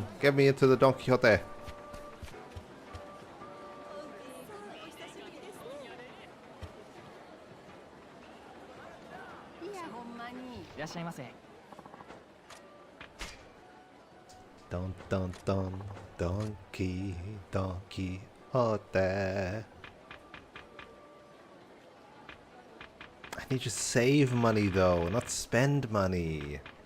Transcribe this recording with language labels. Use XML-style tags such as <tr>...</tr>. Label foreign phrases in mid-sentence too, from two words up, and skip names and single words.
<en>Get me into the Don Quixote. Don don don donkey donkey hote. I need to save money though, not spend money.</en>